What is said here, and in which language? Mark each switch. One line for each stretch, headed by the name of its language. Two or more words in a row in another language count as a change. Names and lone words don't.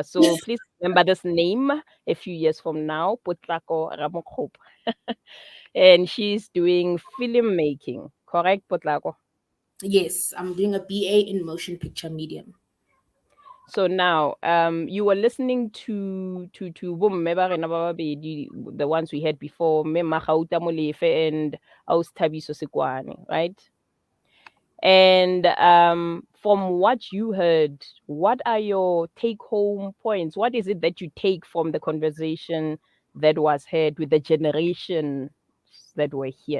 English: So please remember this name a few years from now, Potlako Ramokgopa. And she's doing filmmaking, correct, Potlako? Yes, I'm doing a BA in motion picture medium. So now, you were listening to
Tswana: bomme ba rena ba babedi,
English: the ones we had before, Me Mamolefe and Thabiso Sekwane, right? And from what you heard, what are your take home points? What is it that you take from the conversation that was had with the generations that were here?